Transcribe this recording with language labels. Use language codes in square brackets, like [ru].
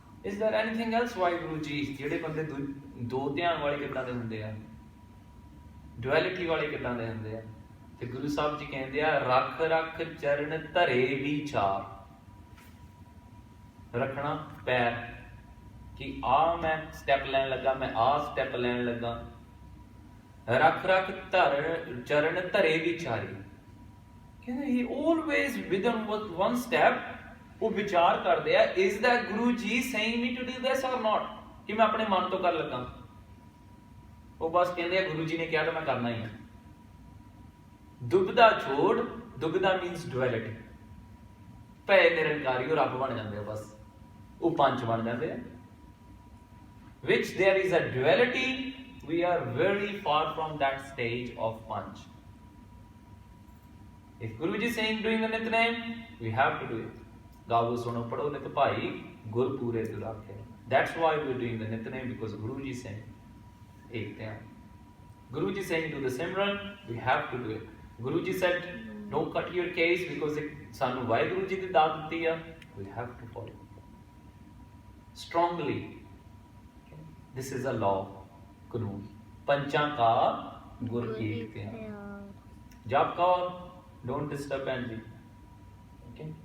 [en] Is there anything else why Guru ji, [pa] ਜਿਹੜੇ ਬੰਦੇ ਦੋ ਧਿਆਨ ਵਾਲੇ ਕਿੱਦਾਂ ਦੇ ਹੁੰਦੇ ਆ, ਡੁਐਲਿਟੀ ਵਾਲੇ ਕਿੱਦਾਂ ਦੇ ਹੁੰਦੇ ਆ? ਤੇ ਗੁਰੂ ਸਾਹਿਬ ਜੀ ਕਹਿੰਦੇ ਆ ਰੱਖ ਰੱਖ ਚਰਨ ਧਰੇ ਵਿਚਾਰ। ਰੱਖਣਾ ਪੈਰ ਕਿ ਆ ਮੈਂ ਸਟੈਪ ਲੈਣ ਲੱਗਾ, ਮੈਂ ਆ ਸਟੈਪ ਲੈਣ ਲੱਗਾ। ਰੱਖ ਰੱਖ ਚਰਨ ਧਰੇ ਵਿਚਾਰੀ। [en] ਕਹਿੰਦੇ he always within one step [pa] ਉਹ ਵਿਚਾਰ ਕਰਦੇ ਆ, [en] is that Guru ji saying me to do this or not? [pa] ਕਿ ਮੈਂ ਆਪਣੇ ਮਨ ਤੋਂ ਕਰ ਲੱਗਾ। ਉਹ ਬਸ ਕਹਿੰਦੇ ਆ ਗੁਰੂ ਜੀ ਨੇ ਕਿਹਾ ਤਾਂ ਮੈਂ ਕਰਨਾ ਹੀ ਆ। ਦੁਬਦਾ ਛੋੜ, ਦੁਬਦਾ [en] Means duality. [pa] ਭੈ ਨਿਰੰਕਾਰੀ ਉਹ ਰੱਬ ਬਣ ਜਾਂਦੇ ਆ, ਬਸ ਉਹ ਪੰਜ ਬਣ ਜਾਂਦੇ ਆ। [en] Which there is a duality, we are very far from that stage of Panch. If Guruji is saying doing the Nitnem, we have to do it. [pa] Gavu suno padho nit bhai, gur pure tu rakhe. [en] That's why we are doing the Nitnem, because Guruji is saying [pa] ek dhyan. [en] Guruji is saying do the Simran, we have to do it. Guruji said no cut your case because [pa] sanu why Guruji di daat diti hai, [en] we have to follow strongly. This is a law, कानून। [pa] पंचां का गुर एक ध्यान। जप का don't disturb and ji. Okay